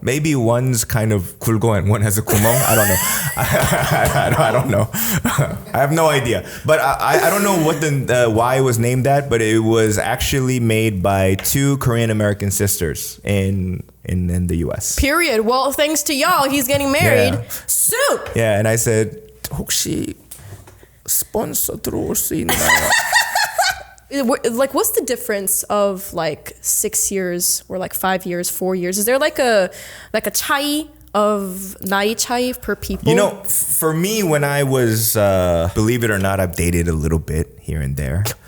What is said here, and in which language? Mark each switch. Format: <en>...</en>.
<en>Maybe one's kind of</en> <ko>굴고</ko> <en>and one has a</en> <ko>구멍.</ko> <en>I don't know. I don't know. I have no idea. But I don't know what why it was named that, but it was actually made by 2 Korean American sisters in the US. Period. Well, thanks to y'all, he's getting married soon. Yeah, and I said,</en> <ko>혹시 스폰서 들어올 수 있나요?</ko> <en>Like, what's the difference of like 6 years or like 5 years, 4 years? Is there like a</en> <ko>차이</ko> <en>of</en> <ko>나이 차이</ko> <en>per people? For me, when I was, believe it or not, I've dated a little bit here and there.</en>